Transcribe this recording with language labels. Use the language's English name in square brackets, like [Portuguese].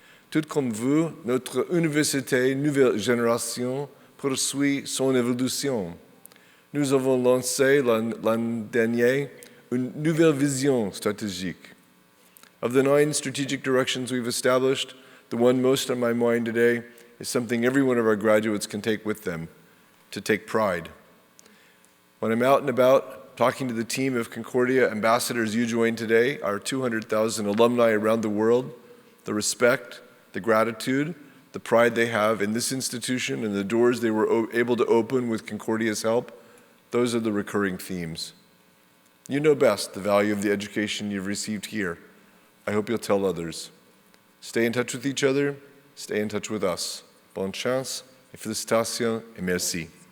[French] Tout comme vous, notre université Nouvelle Génération poursuit son évolution. Nous avons lancé l'an dernier une nouvelle vision stratégique. [English] Of the 9 strategic directions we've established, the one most on my mind today is something every one of our graduates can take with them, to take pride. When I'm out and about talking to the team of Concordia ambassadors you joined today, our 200,000 alumni around the world, the respect, the gratitude, the pride they have in this institution and the doors they were able to open with Concordia's help, those are the recurring themes. You know best the value of the education you've received here. I hope you'll tell others. Stay in touch with each other, stay in touch with us. [French] Bonne chance, et félicitations, et merci.